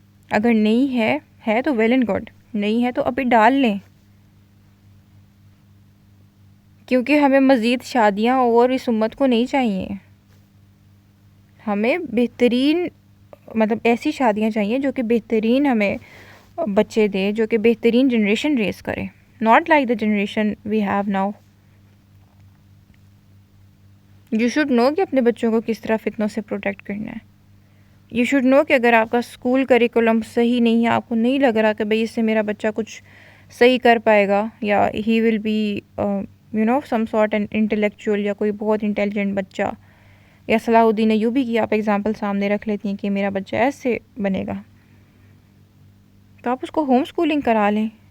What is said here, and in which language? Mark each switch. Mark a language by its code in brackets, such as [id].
[ur] اگر نہیں ہے تو [en] well and good, [ur] نہیں ہے تو ابھی ڈال لیں، کیونکہ ہمیں مزید شادیاں اور اس امت کو نہیں چاہیے. ہمیں بہترین مطلب ایسی شادیاں چاہیے جو کہ بہترین ہمیں بچے دے، جو کہ بہترین جنریشن ریز کرے. [en] Not like the generation we have now. You should know [ur] کہ اپنے بچوں کو کس طرح فتنوں سے پروٹیکٹ کرنا ہے. یو شوڈ نو کہ اگر آپ کا اسکول کریکولم صحیح نہیں ہے، آپ کو نہیں لگ رہا کہ بھئی اس سے میرا بچہ کچھ صحیح کر پائے گا، یا [en] ہی will be some sort an intellectual, [ur] یا کوئی بہت انٹیلیجنٹ بچہ، یا صلاح الدین ایوبی کی آپ ایگزامپل سامنے رکھ لیتی ہیں کہ میرا بچہ ایسے بنے گا، تو آپ اس کو ہوم اسکولنگ کرا لیں.